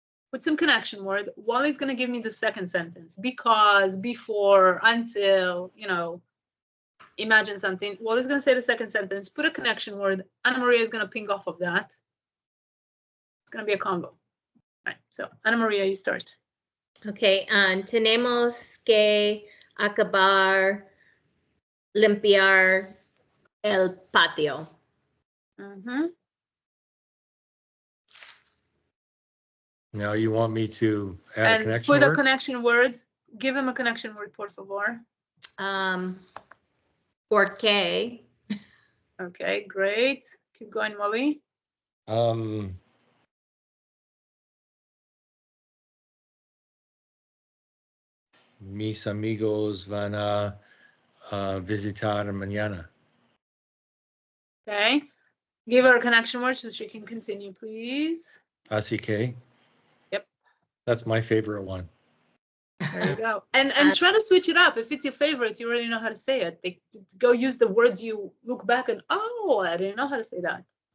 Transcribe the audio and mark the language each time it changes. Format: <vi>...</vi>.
<en>Put some connection word. Wally's going to give me the second sentence. Because, before, until, imagine something. Wally's going to say the second sentence. Put a connection word. Ana Maria is going to ping off of that. It's going to be a combo. All right, so Ana Maria, you start.</en> <es>Okay, tenemos que acabar limpiar el patio. Mm-hmm.</es> <en>Now you want me to add a And connection put a word? connection word. Give him a connection word,</en> <es>por favor. Porque.</es> <en>Okay, great. Keep going, Molly.</en> <es>Mis amigos van a visitar mañana.</es> <en>Okay. Give her a connection word so she can continue, please.</en> <es>Así que.</es> <en>Yep. That's my favorite one. There you go. And try to switch it up. If it's your favorite, you already know how to say it. Go use the words you look back and, oh, I didn't know how to say that.</en>